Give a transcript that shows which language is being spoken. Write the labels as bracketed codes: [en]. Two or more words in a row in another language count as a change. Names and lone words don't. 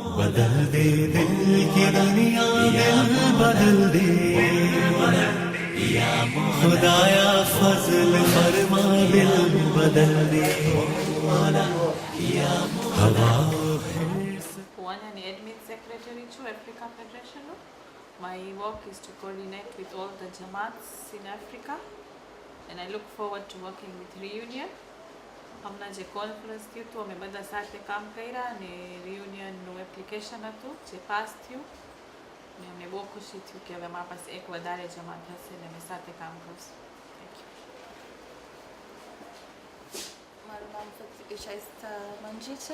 [hi] बदल दे दिल की दुनिया दिल बदल दे खुदाया फजल फरमा दिल बदल दे हवा [gu] હું અહીંયાની એડમિન સેક્રેટરી છું આફ્રિકા ફેડરેશનનું. [en] My work is to coordinate with all the Jamaats in Africa and I look forward to working with Reunion. [gu] હમણાં જે કોન્ફરન્સ થયું હતું અમે બધા સાથે કામ કર્યા અને રિયુનિયનનું એપ્લિકેશન હતું જે પાસ થયું અને અમને બહુ ખુશી થયું કે હવે મારા પાસે એક વધારે જમાત હશે ને અમે સાથે કામ કરશું. [en] thank you. [gu] મારું નામ શાઇસ્તા મંજી છે.